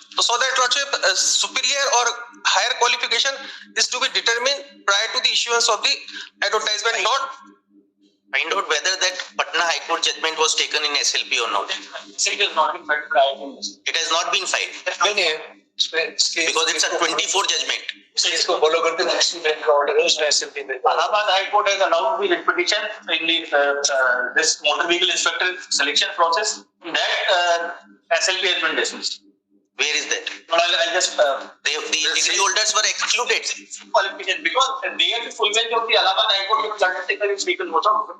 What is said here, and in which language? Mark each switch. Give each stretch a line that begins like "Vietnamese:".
English: So that Lordship, superior or higher qualification is to be determined prior to the issuance of the advertisement. Not find out whether that Patna High Court judgment was taken in SLP or not. It has not been filed prior to this. It has not been filed because it's a 24 judgment.
Hindi: इसको follow करते हैं
English: next event
Hindi: का order है उसमें SLP में.
English: Allahabad High Court has allowed the petition in the this motor vehicle inspector selection process. That SLP has been dismissed. Where is that? Well, I'll just the degree holders were excluded. Qualification because they are the full bench of the Allahabad High Court which undertaken is taken note of.